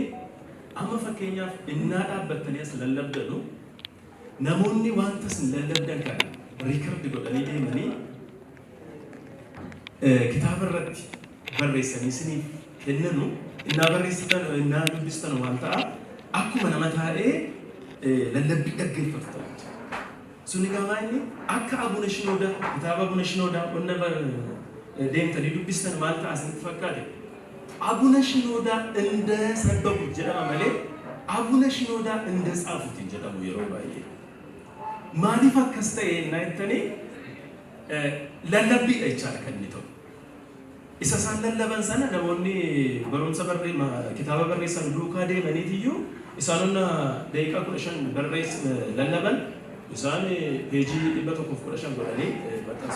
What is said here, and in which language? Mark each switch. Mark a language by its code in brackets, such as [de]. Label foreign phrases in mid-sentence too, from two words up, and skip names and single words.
[om] Amma fakkeenyaaf innaa dhaabbattanii as lallabdanu namoonni wanta isin lallabdan kana riikardi godhanii deemanii kitaaba irratti barreessanii isiniif kennanu innaa barreessitan innaa dubbistan waan ta'a akkuma nama taa'ee lallabbii dhaggeeffatu ta'a. Suni gamaa inni akka Abuna Shinoodaa kitaaba Abuna Shinoodaa qonna deemtanii dubbistan maal ta'a isinitti fakkaate? Abuna Shinoodaa [am] እንደ ሰበኩት [om] jedhama malee Abuna Shinoodaa [am] እንደ ጻፉት [om] jedhamu yeroo baay'ee. Maaliif akkas ta'e innaa jettanii lallabbiidha jechaadha kan inni ta'u. Isa isaan lallaban sana namoonni barumsa kitaaba barreessan duukaa deemaniitiyyuu isaanonna daqiiqaa 15 lallaban isaan peejii 115 godhanii maxxansu.